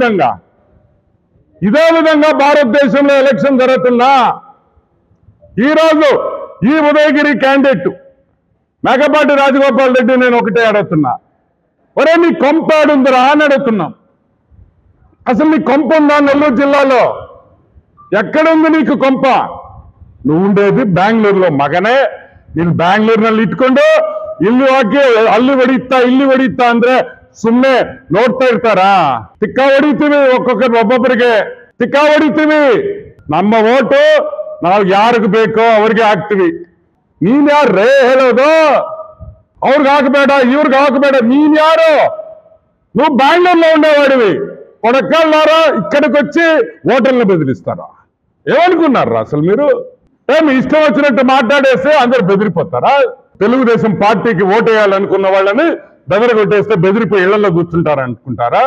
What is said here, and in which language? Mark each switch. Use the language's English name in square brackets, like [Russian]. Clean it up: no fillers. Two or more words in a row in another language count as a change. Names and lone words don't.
[Telugu] ఇదే విధంగా ఇదే విధంగా భారతదేశంలో ఎలక్షన్ జరుగుతున్నా ఈరోజు ఈ ఉదయగిరి క్యాండిడేట్ మేకపాటి రాజగోపాల్ రెడ్డి నేను ఒకటే అడుగుతున్నా, ఒరే నీ కొంప ఆడుందిరా అని అడుగుతున్నాం. అసలు నీ కొంప ఉందా నెల్లూరు జిల్లాలో? ఎక్కడుంది నీకు కొంప? నువ్వు ఉండేది బెంగళూరులో ಮಗನೇ. [Kannada] ನೀನು ಬ್ಯಾಂಗ್ಳೂರಿನಲ್ಲಿ ಇಟ್ಕೊಂಡು ಇಲ್ಲಿ ಹೋಗಿ ಅಲ್ಲಿ ಹೊಡಿತಾ ಅಂದ್ರೆ ಸುಮ್ಮನೆ ನೋಡ್ತಾ ಇರ್ತಾರಾ? ತಿಕ್ಕ ಹೊಡಿತೀವಿ, ಒಬ್ಬೊಬ್ಬರಿಗೆ ತಿಕ್ಕ ಹೊಡಿತೀವಿ. ನಮ್ಮ ಓಟು ನಾವು ಯಾರಿಗೆ ಬೇಕೋ ಅವ್ರಿಗೆ ಹಾಕ್ತಿವಿ. ನೀನ್ ಯಾರೇ ಹೇಳೋದು? ಅವ್ರಿಗೆ ಹಾಕಬೇಡ, ಇವ್ರಿಗೆ ಹಾಕಬೇಡ. ನೀನ್ ಯಾರು? [Telugu] నువ్వు బెంగళూరులో ఉండేవాడివి, కొడకల్లారా ఇక్కడికి వచ్చి ఓటర్లను బెదిరిస్తారా? ఏమనుకున్నారా అసలు మీరు? మీ ఇష్టం వచ్చినట్టు మాట్లాడేస్తే అందరు బెదిరిపోతారా? తెలుగుదేశం పార్టీకి ఓటేయాలనుకున్న వాళ్ళని బెదరగొట్టేస్తే బెదిరిపోయి ఇళ్లలో కూర్చుంటారనుకుంటారా?